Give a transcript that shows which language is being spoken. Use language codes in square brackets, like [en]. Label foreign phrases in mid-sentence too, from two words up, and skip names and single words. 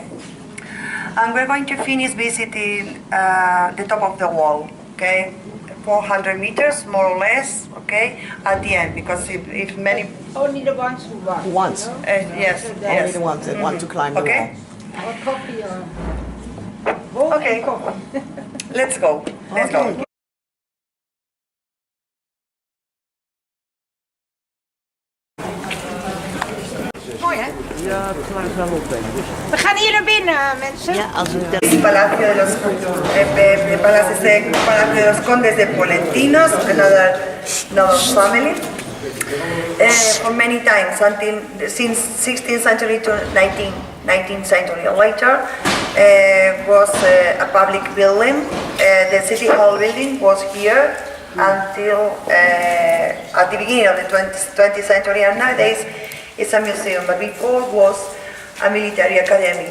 [en] And we're going to finish visiting the top of the wall, okay? 400 meters, more or less, okay? At the end, because if many... Only the ones who want. Once. Yes, Only yes. the ones that want to climb the Okay. wall. Or coffee or... Okay, let's go. Let's go. [nl] Mooi hè? Ja, we gaan er wel op denken. We gaan hier naar binnen mensen. Ja, als we dat... [en] El Palacio de los Palacio de los Condes de Polentinos, another noble family. For many times, since 16th century to 19th century later, was a public building. The city hall building was here until at the beginning of the 20th century, and nowadays it's a museum, but before was a military academy.